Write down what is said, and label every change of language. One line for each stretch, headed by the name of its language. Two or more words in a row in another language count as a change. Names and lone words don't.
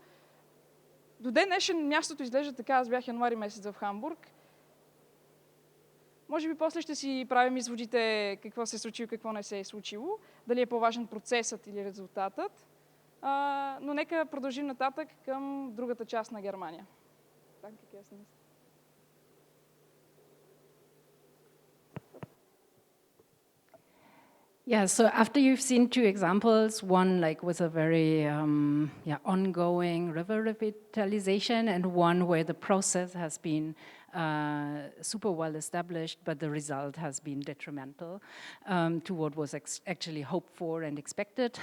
Bulgarian: До ден днешен мястото изглежда така, аз бях януари месец в Хамбург. Може би после ще си правим изводите какво се е случило, какво не се е случило, дали е по-важен процесът или резултатът. Но нека продължим нататък към другата част на Германия.
English: Yeah, so after you've seen two examples, one like with a very ongoing river revitalization and one where the process has been super well established, but the result has been detrimental to what was actually hoped for and expected.